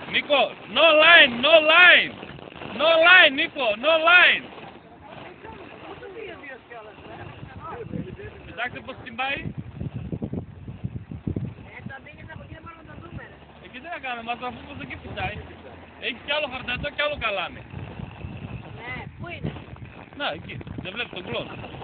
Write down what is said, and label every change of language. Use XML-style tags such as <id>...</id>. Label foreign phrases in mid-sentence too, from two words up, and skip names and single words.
<el>Νίκο,</el> <en>no line, no line. No line, Νίκο, no line.</en> <el>Κοιτάξτε πως την πάει. Εκεί τι να κάνουμε, μας αφού πως εκεί φυσάει. Έχει κι άλλο χαρτατό κι άλλο καλάμι. Ναι, πού είναι? Να, εκεί, δεν βλέπεις τον κλόν.</el>